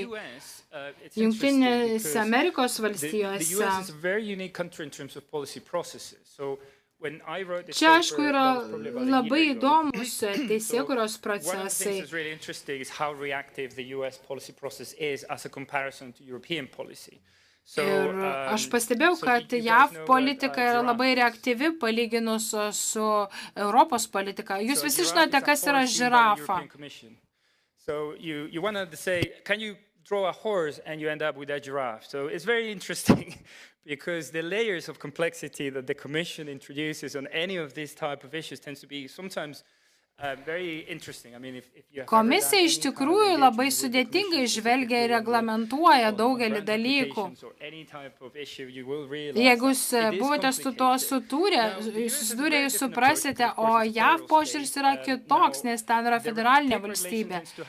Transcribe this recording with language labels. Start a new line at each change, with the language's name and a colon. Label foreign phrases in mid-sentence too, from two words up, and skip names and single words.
Lithuanian: Jungtinėse Amerikos valstijose čia, aišku, yra labai įdomus teisėkūros procesai. Ir aš pastebėjau, kad JAV politika yra labai reaktyvi palyginus su Europos politika. Jūs visi žinote, kas yra žirafa.
English: Draw a horse and you end up with a giraffe. So it's very interesting because the layers of complexity that the Commission introduces on any of these type of issues tends to be sometimes very interesting. I mean, if you have
Lithuanian: Komisija iš tikrųjų labai sudėtingai žvelgia ir reglamentuoja daugelį dalykų. Jeigu jūs buvote su to susidūrę, jūs suprasite, o JAV požiūris yra kitoks, nes ten yra federalinė valstybė.